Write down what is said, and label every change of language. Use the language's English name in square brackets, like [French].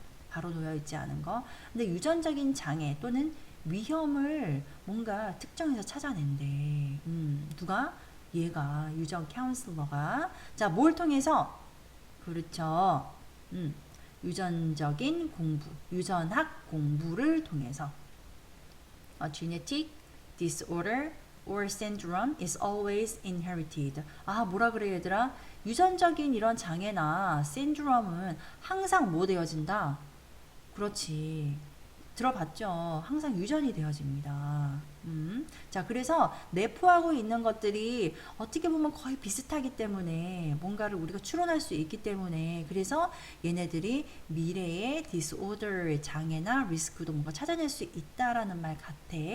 [Korean] 바로 놓여 있지 않은 거. 근데 유전적인 장애 또는 위험을 뭔가 특정해서 찾아낸대. 누가? 얘가 유전 카운슬러가. 자, 뭘 통해서? 그렇죠. 유전적인 공부, 유전학 공부를 통해서. [English] A genetic disorder or syndrome is always inherited. [Korean] 아, 뭐라 그래 얘들아? 유전적인 이런 장애나 신드롬은 항상 뭐 되어진다? 그렇지. 들어봤죠? 항상 유전이 되어집니다. 자, 그래서 내포하고 있는 것들이 어떻게 보면 거의 비슷하기 때문에 뭔가를 우리가 추론할 수 있기 때문에 그래서 얘네들이 미래의 디스오더 장애나 리스크도 뭔가 찾아낼 수 있다라는 말 같아.